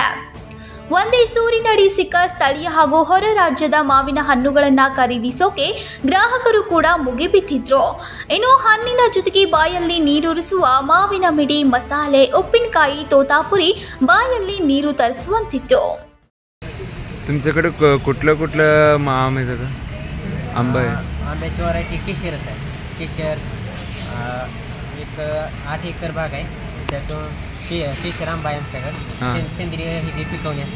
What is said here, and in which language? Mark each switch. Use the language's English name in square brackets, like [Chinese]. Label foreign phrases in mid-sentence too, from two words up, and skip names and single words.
[Kannada] ಒಂದೇ ಸೂರಿನಡಿ ಸಿಕ್ಕ ಸ್ಥಳೀಯ ಹಾಗೂ ಹೊರ ರಾಜ್ಯದ ಮಾವಿನ ಹಣ್ಣುಗಳನ್ನು ಖರೀದಿಸೋಕೆ ಗ್ರಾಹಕರು ಕೂಡ ಮುಗಿಬಿದ್ದಿದ್ರು. ಇನ್ನು ಹಣ್ಣಿನ ಜೊತೆಗೆ ಬಾಯಲ್ಲಿ ನೀರೂರಿಸುವ ಮಾವಿನ ಮಿಡಿ, ಮಸಾಲೆ, ಉಪ್ಪಿನಕಾಯಿ, तोतापुरी ಬಾಯಲ್ಲಿ ನೀರು ತರಿಸುವಂತಿತ್ತು. [Marathi] तुमच्याकडे कुठलं माम येतं? आंबा आहे, आंब्याची व्हरायटी केशरच आहे. केशर एक 8 एकर बाग आहे. त्यातून केशर आंबा आहे आमच्याकडे. सेंद्रिय हे पिकवणी असते.